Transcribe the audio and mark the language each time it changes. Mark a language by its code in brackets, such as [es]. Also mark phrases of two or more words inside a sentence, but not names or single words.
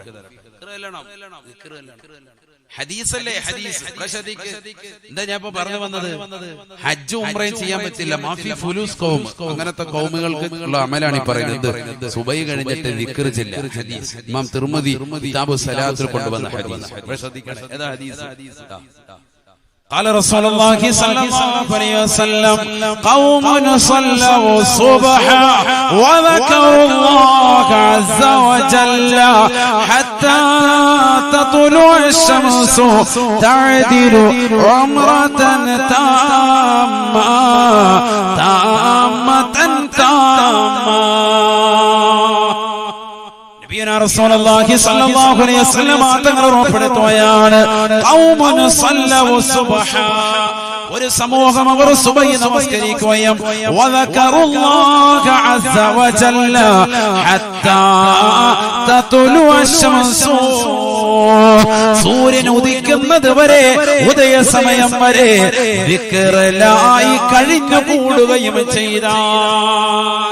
[ml] ഹദീസല്ലേ ഹദീസ്. എന്താ ഞാൻ ഇപ്പൊ പറഞ്ഞു വന്നത്? ഹജ്ജ് ഉംറയും ചെയ്യാൻ പറ്റില്ല. [ar] مافي فلوس قوم, [ml] അങ്ങനത്തെ ഖൗമുകൾക്ക് ഉള്ള അമലാണ് ഈ പറയുന്നത്. സുബഹി കഴിഞ്ഞിട്ട് ദിക്ർ ചെല്ല. ഹദീസ് ഇമാം തിർമിദി കിതാബു സലാത്തിൽ കൊണ്ടുവന്ന ഹദീസ്. ശ്രദ്ധിക്കണം, ഏതാ ഹദീസ്? [ar] قال رسول الله صلى الله عليه وسلم, قوم صلوا الصبح وذكروا الله عز وجل حتى تطلع الشمس تعدل عمرة تامة. رسول الله صلى الله عليه وسلم [ml] തങ്ങൾ ഉറപ്പെടുത്തുകയാണ്, ഖൗമുൻ [ar] صلوا الصبح, [ml] ഒരു സമൂഹം അവർ സുബഹി നമസ്കരിക്കുകയും [ar] وذكروا الله عز وجل حتى تطلع الشمس, [ml] സൂര്യൻ ഉദിക്കുന്നത് വരെ, ഉദയസമയം വരെ ദിക്റിലായി കഴിഞ്ഞു കൂടുകയും ചെയ്താൽ.